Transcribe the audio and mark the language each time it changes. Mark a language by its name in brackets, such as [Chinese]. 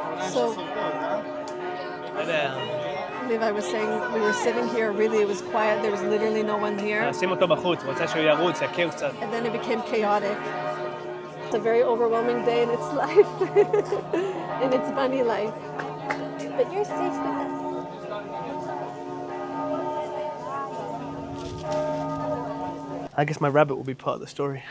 [English] So Levi was saying we were sitting here, really it was quiet, there was literally no one here. [Hebrew] שים אותו בחוץ, רוצה שהוא ירוץ, יכיר קצת. [English] And then it became chaotic. It's a very overwhelming day in its life, in its bunny life. But you're safe with us. I guess my rabbit will be part of the story.